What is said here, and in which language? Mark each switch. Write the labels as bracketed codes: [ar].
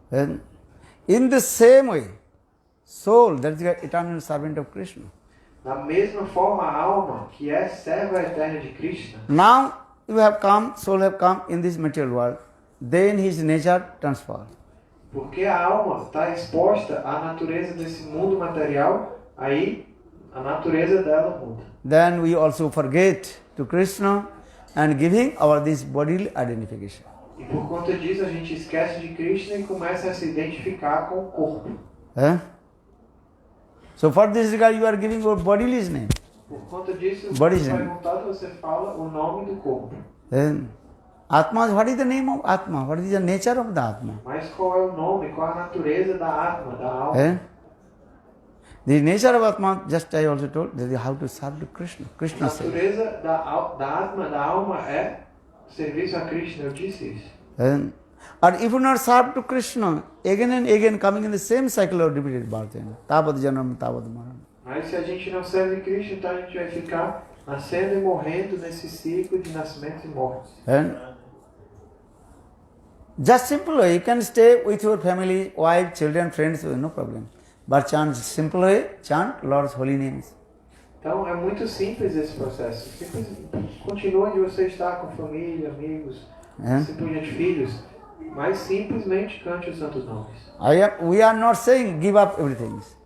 [en] And in the same way, soul, that is the eternal servant of Krishna. [pt] Da mesma forma, a alma, que é serva eterna de Krishna, [en] Now you have come, soul have come in this material world, then his nature transfer. [pt] porque a alma está exposta à natureza desse mundo material, aí a natureza dela muda. [en] Then we also forget to Krishna and giving our this bodily identification. [pt] E por conta disso a gente esquece de Krishna e começa a se identificar com o corpo. [en] So for this regard you are giving your body's name. [pt] Por conta disso, [en] Body's [pt] você [en] name. [pt] perguntado, você fala o nome do corpo. [en] Then Atma, what is the name of Atma? What is the nature of the Atma? [pt] Mas qual é o nome, qual é a natureza da atma, da alma? [en] The nature of Atma, just I also told, that is how to serve to Krishna. [pt] A [en] Krishna says. [pt] natureza da atma, da alma é serviço a Krishna, eu disse isso. [en] And if you not serve to Krishna, again and again coming in the same cycle of repeated birth, [sa] Tavat Janam, Tavat Maran. [pt] Mas se a gente não serve Krishna, então a gente vai ficar nascendo e morrendo nesse ciclo de nascimentos e mortes. [en] And just simply, you can stay with your family, wife, children, friends, no problem. But chant simply, chant Lord's holy names. [pt] Então é muito simples esse processo. Continue onde você está com família, amigos, assim por diante, filhos, mas simplesmente cante os santos nomes. [en] We are not saying give up everything.